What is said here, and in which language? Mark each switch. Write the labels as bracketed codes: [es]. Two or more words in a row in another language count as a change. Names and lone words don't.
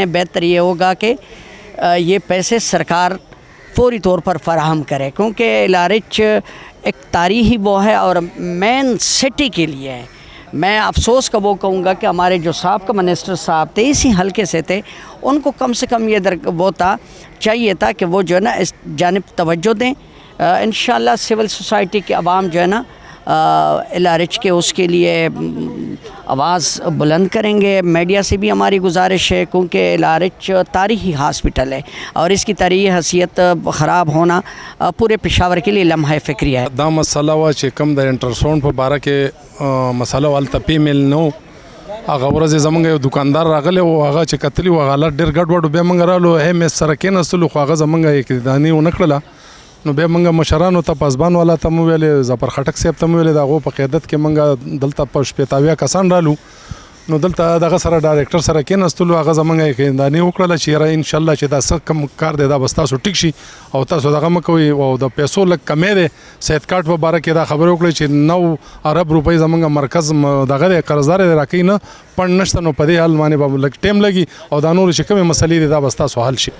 [ur] بہتر یہ ہوگا کہ یہ پیسے سرکار فوری طور پر فراہم کرے کیونکہ LRH ایک تاریخی وہ ہے اور [en] main city [ur] کے لیے ہے میں افسوس کا وہ کہوں گا کہ ہمارے جو سابقہ منسٹر صاحب تھے اسی حلقے سے تھے ان کو کم سے کم یہ وہ تھا چاہیے تھا کہ وہ جو ہے نا اس جانب توجہ دیں انشاءاللہ [en] civil society [ur] کے عوام جو ہے نا LRH کے اس کے لیے آواز بلند کریں گے میڈیا سے بھی ہماری گزارش ہے کیونکہ LRH تاریخی ہاسپٹل ہے اور اس کی تاریخی حیثیت خراب ہونا پورے پشاور کے لیے لمحہ فکریہ ہے [ps] دا مسئلہ وا چې کم د انټراساوند په باره کې مسئله والته پیمیل نو هغه ورځ زمونږ یو دکاندار راغلی و هغه چې کتلی و حالت ډېر ګډوډ بیا موږ رالو مس سره کېناستلو خو هغه زمونږ یقیداني ونه کړله نو بیا موږ مشرانو ته پاسبان والا ته مو ویلې ظفر خټک صاحب ته مو ویلې د هغو په قیادت کې موږ دلته په 80 کسان رالو نو دلته دغه سره ډایرکټر سره کېناستلو هغه زمونږ یقینداني وکړله چې یاره انشاءالله چې دا څه کم کار دی دا به ستاسو ټیک شي او تاسو دغه مه کوئ او د پیسو لږ کمی دی سید کارت په باره کې دا خبرې وکړئ چې 9 ارب روپۍ زمونږ مرکز دغه دی قرضدار دی راکوي نه پڼ نشته نو په دې حال باندې به لږ ټایم لګي او دا نورې چې کومې مسلې دي دا به ستاسو حل شي